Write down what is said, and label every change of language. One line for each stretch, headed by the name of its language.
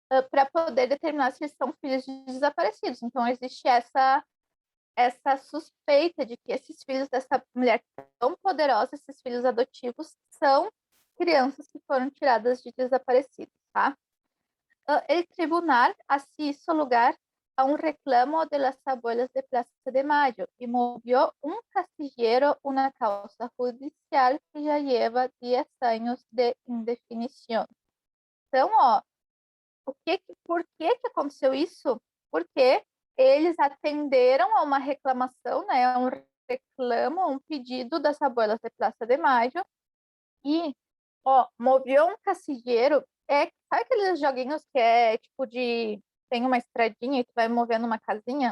Portuguese: Para poder determinar se eles são filhos de desaparecidos. Então, existe essa suspeita de que esses filhos dessa mulher tão poderosa, esses filhos adotivos, são crianças que foram tiradas de desaparecidos, tá?
Spanish: El tribunal así hizo lugar a un reclamo de las abuelas de Plaza de Mayo y movió un casillero, una causa judicial que ya lleva 10 años de indefinición.
Portuguese: Então, ó, por que aconteceu isso? Porque eles atenderam a uma reclamação, né, um reclamo, um pedido das abuelas de Praça de Mayo, e, ó,
Spanish: movió
Portuguese: um casilleiro, sabe aqueles joguinhos que é tipo de, tem uma estradinha que vai movendo uma casinha?